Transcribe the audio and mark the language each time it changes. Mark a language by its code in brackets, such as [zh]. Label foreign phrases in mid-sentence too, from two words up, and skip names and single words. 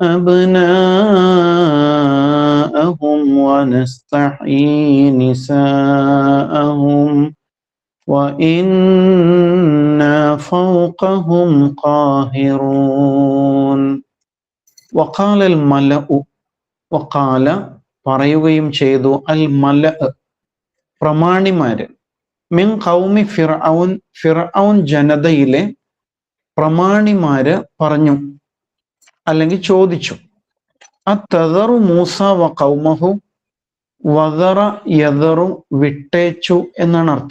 [ar] أبناءهم ونستحيي نساءهم وإنا فوقهم قاهرون. وقال الملأ, وقال [ml] പറയുകയും ചെയ്തു, [ar] الملأ [ml] പ്രമാണിമാര്, [ar] من قوم فرعون, [ml] ഫിർഔൻ ജനതയിലെ പ്രമാണിമാര് പറഞ്ഞു അല്ലെങ്കിൽ ചോദിച്ചു, [ar] أتذر موسى وقومه, وذر يذر [ml] വിട്ടേച്ചു എന്നാണ് അർത്ഥം.